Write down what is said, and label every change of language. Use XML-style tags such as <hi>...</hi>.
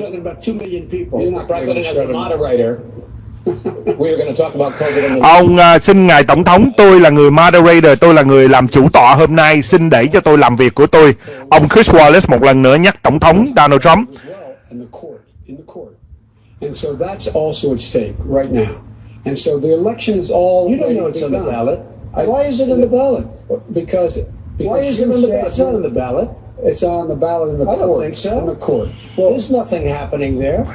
<en>talking about 2 million people. you're not president as a moderator. We are going to talk about COVID in the</en> <vi>Ông xin ngài tổng thống, tôi là người moderator, tôi là người làm chủ tọa hôm nay, xin để cho tôi làm việc của tôi. Ông Chris Wallace một lần nữa nhắc tổng thống Donald Trump.</vi> <en>In the court. And so that's also at stake right now. And so the election is all. You don't know it's on the ballot. Why is it on the ballot? Because why is it on the ballot? It's not on the ballot. It's on the ballot in the court. I don't think so. In the court. Well, there's nothing happening there.</en>